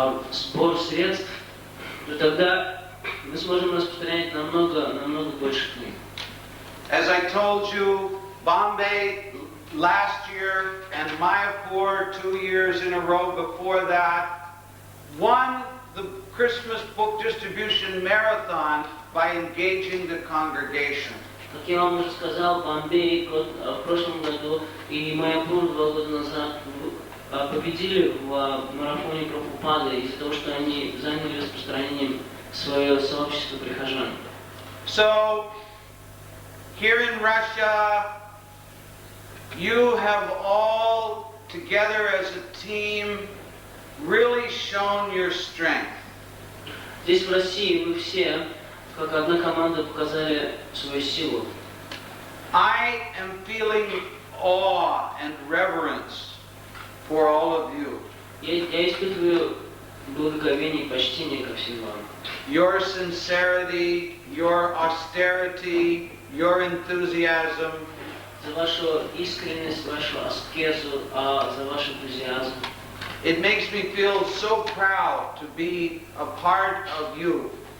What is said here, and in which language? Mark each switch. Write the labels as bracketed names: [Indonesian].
[Russian] сбор средств, то тогда мы сможем распространять намного больше книг. [English] As I told you, Bombay last year and Mayapur 2 years in a row before that won the Christmas book distribution marathon by engaging the congregation. [Russian] Как я вам уже сказал, Бомбей в прошлом году и Майяпур 2 года назад победили в марафоне Прабхупады из-за того, что они заняли распространением свое сообщество прихожан. [English] So, here in Russia, you have all together as a team really shown your strength. [Russian] Здесь в России вы все, как одна команда, показали свою силу. [English] I am feeling awe and reverence for all of you. [Russian] Я испытываю благоговение и почтение ко всем вам. [English] Your sincerity, your austerity, your enthusiasm. [Russian] За вашу искренность, вашу аскезу, за ваш энтузиазм. [English] It makes me feel so proud to be a part of you.